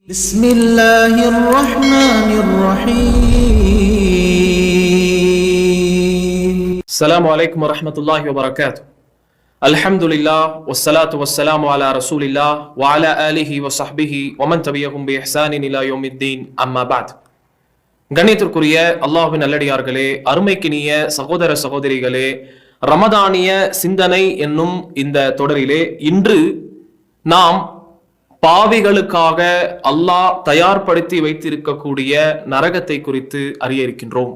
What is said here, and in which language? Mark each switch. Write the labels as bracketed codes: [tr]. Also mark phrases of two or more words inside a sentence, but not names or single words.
[ar] بسم الله الرحمن الرحيم. السلام عليكم ورحمة الله وبركاته. الحمد لله والصلاة والسلام على رسول الله وعلى آله وصحبه ومن تبعهم بإحسان إلى يوم الدين أما بعد. [ta] கண்ணியத்திற்குரிய அல்லாஹ்வின் நல்லடியார்களே, அருமைக்கினிய சகோதர சகோதரிகளே, ரமதானிய சிந்தனை என்னும் இந்த தொடரிலே இன்று நாம் பாவிகளுக்காக அல்லாஹ் தயார்படுத்தி வைத்திருக்கக்கூடிய நரகத்தை குறித்து அறிய இருக்கின்றோம்.